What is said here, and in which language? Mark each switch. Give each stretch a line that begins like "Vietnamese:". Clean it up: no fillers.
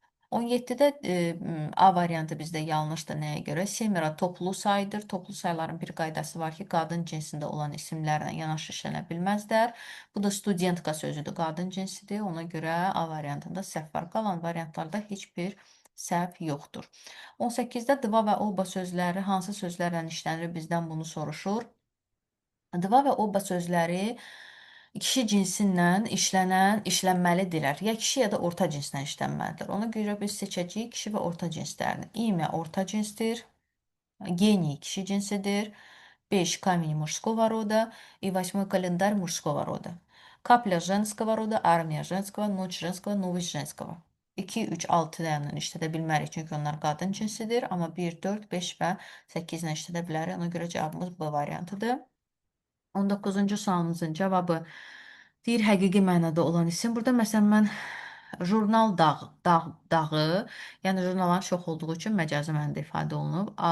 Azerbaijani: 17-də A variantı bizdə yanlışdır. Nəyə görə? Semira toplu saydır. Toplu sayların bir qaydası var ki, qadın cinsində olan isimlərlə yanaşı işlənə bilməzlər. Bu da studentka sözüdür, qadın cinsidir. Ona görə A variantında səhv var. Qalan variantlarda heç bir səhv yoxdur. 18-də dıva və oba sözləri hansı sözlərlə işlənir? Bizdən bunu soruşur. Dıva və oba sözləri kişi cinsindən işlənməlidirlər. Ya kişi ya da orta cinsdən işlənməlidir. Ona görə biz seçəcəyik kişi və orta cinslərini. İmя orta cinsdir. Гений kişi cinsidir.
Russian: 5 камень мужского рода и 8 календарь мужского рода. Капля женского рода, армия женского, ночь женского, новость женского.
Azerbaijani: 2, 3, 6 ilə işlədə bilmərik, çünki onlar qadın cinsidir. Amma 1, 4, 5 və 8 ilə işlədə bilərik. Ona görə cavabımız B variantıdır. 19-cu sualımızın cavabı deyir həqiqi mənada olan isim. Burada məsələn mən jurnal dağı, yəni jurnalların çox olduğu üçün məcazi mənada ifadə olunub.